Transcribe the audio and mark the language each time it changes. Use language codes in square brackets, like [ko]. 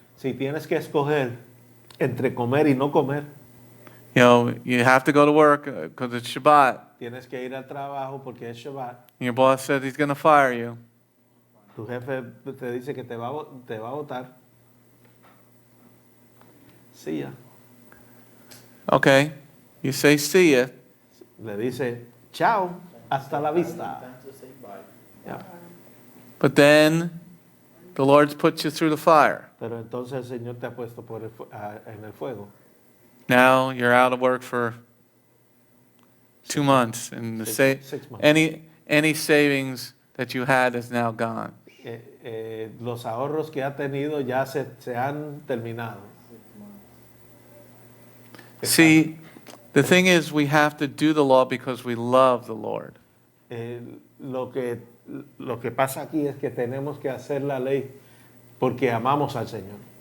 [es] Si tienes que escoger entre comer y no comer, [en] you have to go to work because it's Shabbat. [es] tienes que ir al trabajo porque es Shabbat. [en] And your boss said he's going to fire you. [es] Tu jefe te dice que te va a votar. Sí, ya. [en] Okay, you say see ya. [es] Le dice, chao, hasta la vista. Ya. [en] But then the Lord puts you through the fire. [es] Pero entonces el Señor te ha puesto en el fuego. [en] Now you're out of work for 2 months, and Six months. any savings that you had is now gone. [es] los ahorros que ha tenido ya se han terminado. [en] See, the thing is, we have to do the law because we love the Lord. [es] Lo que pasa aquí es que tenemos que hacer la ley porque amamos al Señor.